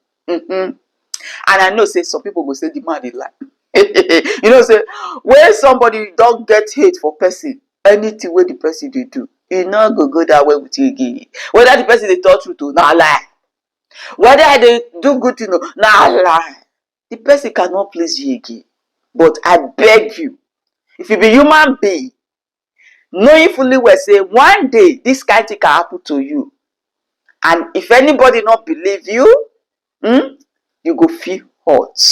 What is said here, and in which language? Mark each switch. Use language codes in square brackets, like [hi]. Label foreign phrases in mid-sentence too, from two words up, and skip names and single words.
[pcm] And I know say some people go say the man dey lie. You know, say when somebody don't get hate for person, anything where the person they do, e no go that way with you again. Whether the person they talk truth to, na lie. Whether they do good thing, na lie. The person cannot please you again. But I beg you, if you be human being, knowing fully well say one day this kind thing can happen to you, and if anybody not believe you, you go feel hurt.